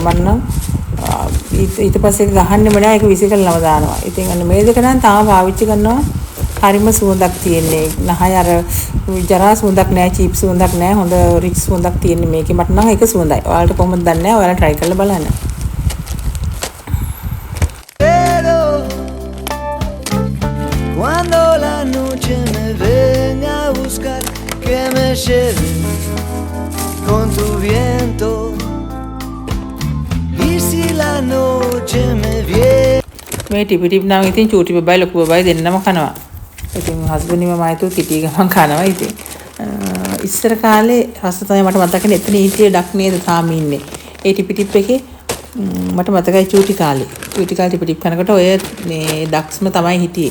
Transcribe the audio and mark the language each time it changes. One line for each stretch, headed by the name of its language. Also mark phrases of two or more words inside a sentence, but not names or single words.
Sinhala: මම නම් ඊට පස්සේ ගහන්නෙම නෑ. ඒක විසිකලම දානවා. ඉතින් අන්න මේ දෙක නම් තාම පාවිච්චි කරනවා. හරිම සුවඳක් තියෙන්නේ. නහය අර ජරා සුවඳක් නෑ, චීප් සුවඳක් නෑ. හොඳ රිච් සුවඳක් තියෙන්නේ මේකේ. මට නම් ඒක සුවඳයි. ඔයාලට කොහොමද දන්නේ නැහැ. ඔයාලා try කරලා බලන්න.
Spanish: Cuando la noche me venga a buscar, que me lleve con tu viento. Y si la noche me viene.
Sinhala: මේ ටිපි නම් ඉතින් චූටි බබයි ලොකු බබයි දෙන්නම කනවා. ඉතින් හස්බන්ඩ් මම ආයතු කිටි ගමන් කනවා. ඉතින් ඉස්සර කාලේ රස තමයි මට මතකනේ එතන හිටියේ ඩක් නේද තාම ඉන්නේ. ඒ ටිපි එකේ මට මතකයි චූටි කාලේ ටිපි කනකොට ඔය මේ ඩක්ස්ම තමයි හිටියේ.